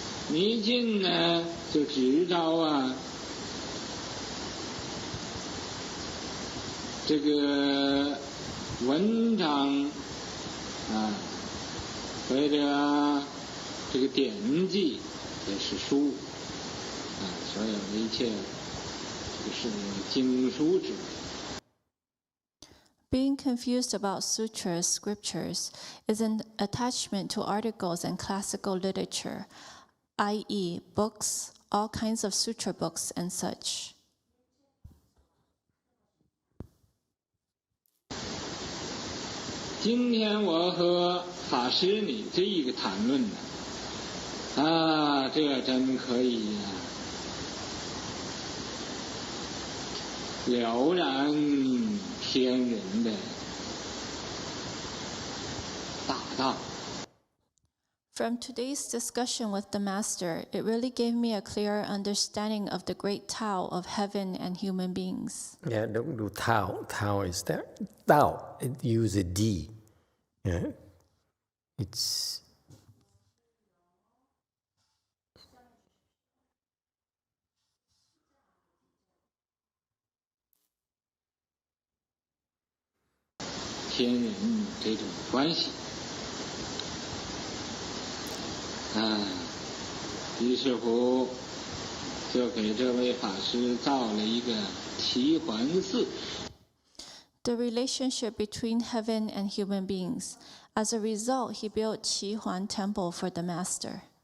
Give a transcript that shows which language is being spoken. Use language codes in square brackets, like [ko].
[zh] 迷近呢，就只招这个文章或者这个典籍的史书所有的一切这个是经书之类。 [en] Being confused about sutras, scriptures, is an attachment to articles and classical literature, i.e., books, all kinds of sutra books and such. [zh] 今天我和法师你这一个谈论呢，这真可以呀，了然天人的大道。 [en] From today's discussion with the Master, it really gave me a clearer understanding of the great Tao of heaven and human beings. Yeah, don't do Tao. Tao is there. Tao, it uses a D. Yeah. It's [zh] 天人这种关系，于是乎就给这位法师造了一个齐桓寺。 [en] The relationship between heaven and human beings. As a result, he built Qi Huan Temple for the Master.